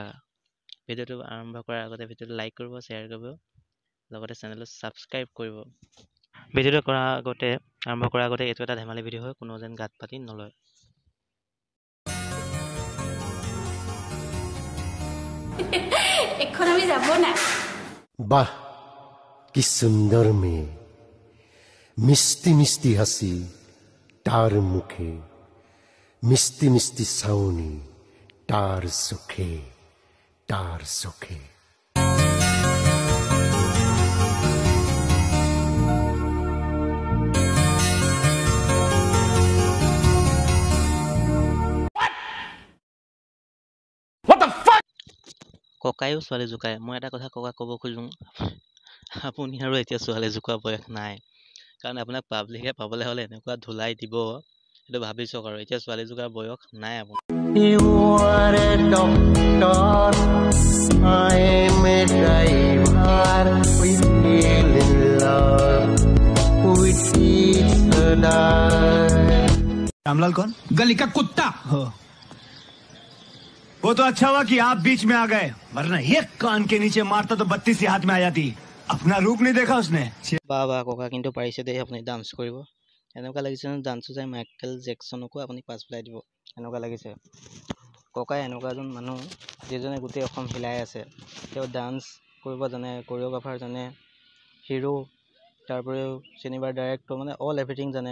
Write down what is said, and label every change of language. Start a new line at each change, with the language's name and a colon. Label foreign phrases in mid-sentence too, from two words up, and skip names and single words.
Assamese: ভিডিঅ'টো আৰম্ভ কৰাৰ আগতে ভিডিঅ'টো লাইক কৰিব, শ্বেয়াৰ কৰিব, লগতে চেনেলটো ছাবস্ক্ৰাইব কৰিব। ভিডিঅ'টো আৰম্ভ কৰাৰ আগতে এইটো এটা ধেমালি ভিডিঅ' হয়, কোনো যেন গাত পাতি নলয়।
Bangla: এখন আমি যাব না। বাহ, কি সুন্দর মেয়ে, মিষ্টি মিষ্টি হাসি তার মুখে, মিষ্টি মিষ্টি সাউনি তার সুখে, তার সুখে।
Assamese: ককায়ো ছোৱালী জোকায়। মই এটা কথা ককাক ক'ব খোজোঁ, আপুনি আৰু এতিয়া ছোৱালী জোকোৱা বয়স নাই। কাৰণ আপোনাক পাব্লিকে পাবলৈ হ'লে এনেকুৱা ধুলাই দিব, সেইটো ভাবি চাওক। আৰু এতিয়া ছোৱালী জোকাৰ বয়স নাই আপোনাৰ।
English: You are a doctor, I am a driver, we fell in love with each other.
Hindi: रामलाल कौन? गली का कुत्ता हो। वो तो अच्छा हुआ कि आप बीच में आ गए, वरना एक कान के नीचे मारता तो 32 हाथ में आ जाती। अपना रूप नहीं देखा उसने।
Assamese: বাহ ককা, কিন্তু পাৰিছে দেই আপুনি ডান্স কৰিব। এনেকুৱা লাগিছে ডান্সো চাই মাইকেল জেকচনকো আপুনি পাছ পেলাই দিব, এনেকুৱা লাগিছে। ককাই এনেকুৱা এজন মানুহ যিজনে গোটেই অসম হিলাই আছে। তেওঁ ডান্স কৰিব জানে, কৰিঅ'গ্ৰাফাৰ জানে, হিৰো, তাৰপৰিও চিনেমাৰ ডাইৰেক্টৰ, মানে
English: all everything
Assamese: জানে।